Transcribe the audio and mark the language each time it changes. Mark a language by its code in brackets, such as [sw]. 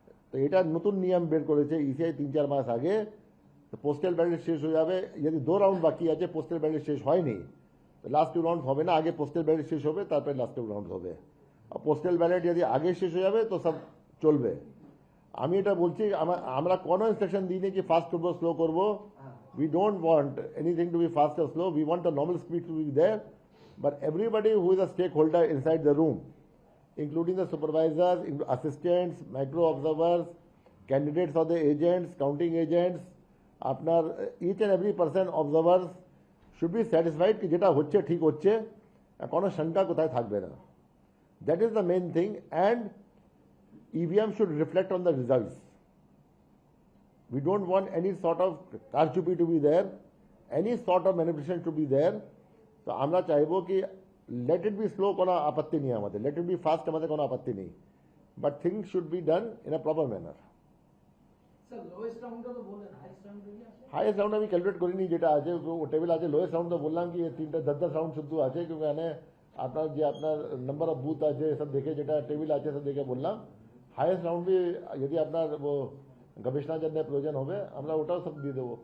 [bn] তো এটা নতুন নিয়ম বের করেছে ইসিআই 3-4 মাস আগে। তো পোস্টাল ব্যালেট শেষ হয়ে যাবে, যদি 2 রাউন্ড বাকি আছে পোস্টাল ব্যালেট শেষ হয়নি তো লাস্ট 2 রাউন্ড হবে না, আগে পোস্টাল ব্যালেট শেষ হবে তারপরে লাস্ট 2 রাউন্ড হবে। আর পোস্টাল ব্যালেট যদি আগে শেষ হয়ে যাবে তো সব চলবে। আমি এটা বলছি, আমরা কোনো ইনস্ট্রাকশন দিইনি কি ফাস্ট করবো স্লো করবো। [en] We don't want anything to be fast or slow. We want the normal speed to be there. But everybody who is a stakeholder inside the room, including the supervisors, assistants, micro observers, candidates of the agents, counting agents, আপনার each and every person observers should be satisfied [bn] कि যেটা হচ্ছে ঠিক হচ্ছে, কোনো শঙ্কা কোথায় থাকবে না। [en] That is the main thing, and EVM should reflect on the results. We don't want any sort of karchupi to be there, any sort of manipulation to be there. [bn] তো আমরা চাইবো কি [en] let it be slow, [bn] কোনো আপত্তি নেই আমাদের, [en] let it be fast, [bn] আমাদের কোনো আপত্তি নেই, [en] but things should be done in a proper manner. [bn] Sir lowest রাউন্ডটা তো বলেন, হাইয়েস্ট রাউন্ড কি আছে? হাইয়েস্ট রাউন্ড আমি ক্যালকুলেট করিনি, যেটা আছে টেবিল আছে। লোয়েস্ট রাউন্ড তো বললাম কি 3-10 রাউন্ড শুদ্ধ আছে, কিন্তু এখানে আপনার যে আপনার নাম্বার অফ বুথ আছে সব দেখে, যেটা টেবিল আছে সব দেখে বললাম। হাইয়েস্ট রাউন্ড বি যদি আপনার গবেষণার জন্য প্রয়োজন হবে আমরা ওটাও সব দিয়ে দেবো।